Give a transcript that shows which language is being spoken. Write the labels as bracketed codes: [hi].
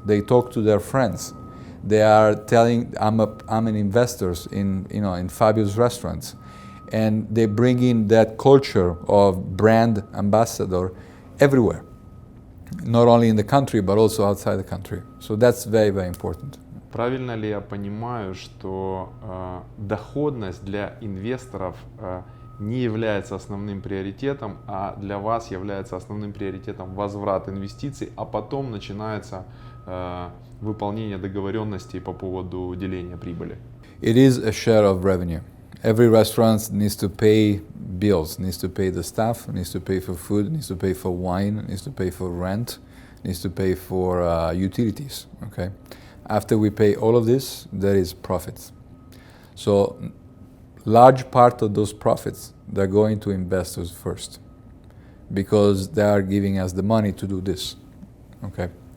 [en] They talk to their friends. They are telling, I'm an investor in Fabio's restaurants. And they bring in that culture of brand ambassador everywhere. Not only in the country, but also outside the country. So that's very, very important. [ru] Правильно ли я понимаю, что доходность для инвесторов не является основным приоритетом, а для вас является основным приоритетом возврат инвестиций, а потом начинается выполнение договоренностей по поводу деления прибыли? [en] It is a share of revenue. Every restaurant needs to pay bills, needs to pay the staff, needs to pay for food, needs to pay for wine, needs to pay for rent, needs to pay for utilities, okay? After we pay all of this, there is profits. So large part of those profits, they're going to investors first because they are giving us the money to do this, okay?